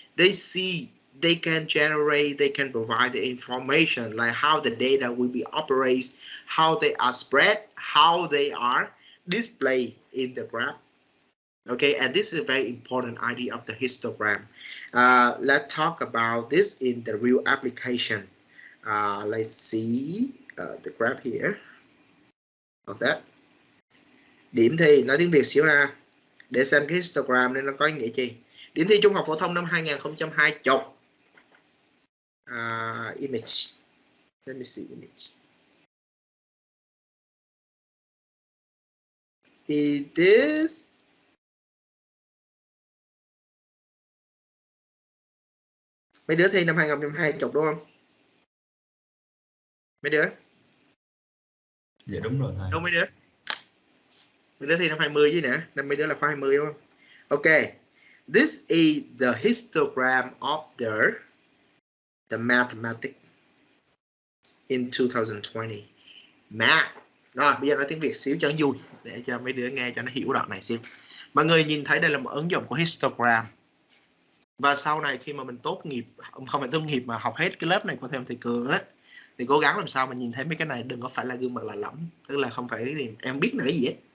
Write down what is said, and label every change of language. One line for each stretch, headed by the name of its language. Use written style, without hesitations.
English: They see, they can generate, they can provide the information like how the data will be operated, how they are spread, how they are displayed in the graph. Okay, and this is a very important idea of the histogram. Let's talk about this in the real application. Let's see the graph here of that.
Vietnamese: Điểm thi nói tiếng Việt xíu ha, để xem cái histogram này nó có ý nghĩa gì. Điểm thi trung học phổ thông năm 2020.
English: Image. Let me see image.
Vietnamese: It is mấy đứa thi năm 2020 đúng không? Mấy đứa? Dạ đúng rồi thầy. Đúng mấy đứa? Mấy đứa thi năm 20 chứ nè, năm mấy đứa là khóa 20 đúng không?
English: Okay. This is the histogram of the mathematics in 2020. Math.
Vietnamese: Rồi, bây giờ nói tiếng Việt xíu cho nó vui, để cho mấy đứa nghe cho nó hiểu đoạn này xíu. Mọi người nhìn thấy đây là một ứng dụng của histogram. Và sau này khi mà mình tốt nghiệp, không phải tốt nghiệp mà học hết cái lớp này của thêm thầy Cường á, thì cố gắng làm sao mà nhìn thấy mấy cái này đừng có phải là gương mặt lạ lẫm, tức là không phải em biết nữa gì hết.